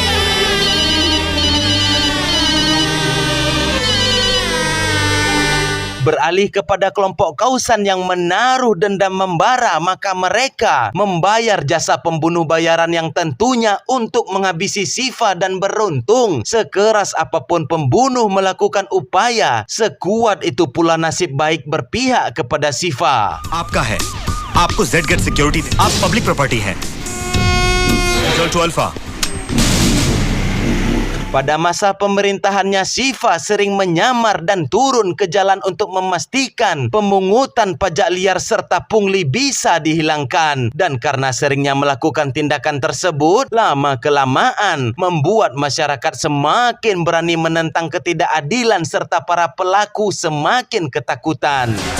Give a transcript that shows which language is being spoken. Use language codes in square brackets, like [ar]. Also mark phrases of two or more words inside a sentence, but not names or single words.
[id] Beralih kepada kelompok Kausan yang menaruh dendam membara, maka mereka membayar jasa pembunuh bayaran yang tentunya untuk menghabisi Syifa, dan beruntung sekeras apapun pembunuh melakukan upaya, sekuat itu pula nasib baik berpihak kepada Syifa. [hi] आपका है, आपको [en] Z-Get security, [hi] आप [en] public property [hi] है। [en] Control to Alpha. [id] Pada masa pemerintahannya, Syifa sering menyamar dan turun ke jalan untuk memastikan pemungutan pajak liar serta pungli bisa dihilangkan. Dan karena seringnya melakukan tindakan tersebut, lama-kelamaan membuat masyarakat semakin berani menentang ketidakadilan serta para pelaku semakin ketakutan.